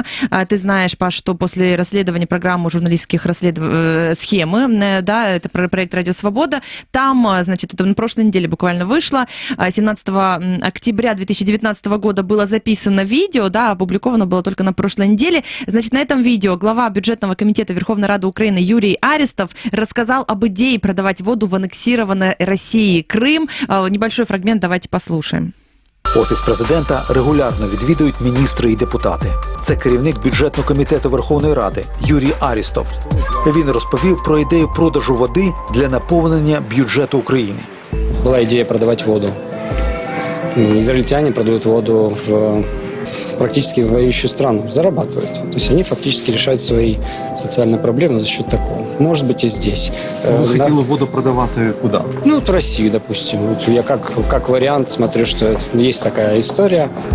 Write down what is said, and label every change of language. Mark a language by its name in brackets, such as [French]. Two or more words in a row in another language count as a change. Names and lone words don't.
[Russian] Ты знаешь, Паш, что после расследования программы журналистских схемы, да, это проект «Радио Свобода», там, значит, это на прошлой неделе буквально вышло, 17 октября 2019 года было записано видео, да, опубликовано было только на прошлой неделе. Значит, на этом видео глава бюджетного комитета Верховной Рады Украины Юрий Аристов рассказал об идее продавать воду в аннексированной России Крым. Небольшой фрагмент давайте послушаем. [Ukrainian] Офіс президента регулярно відвідують міністри і депутати. Це керівник бюджетного комітету Верховної Ради Юрій Арістов. Він розповів про ідею продажу води для наповнення бюджету України. [Russian] Была идея продавать воду. Израильтяне продают воду в практически воюющую страну, зарабатывают. То есть они фактически решают свои социальные проблемы за счет такого. Может быть и здесь. Вы хотели воду продавать куда? Ну, вот в Россию, допустим. Вот я как вариант смотрю, что есть такая история.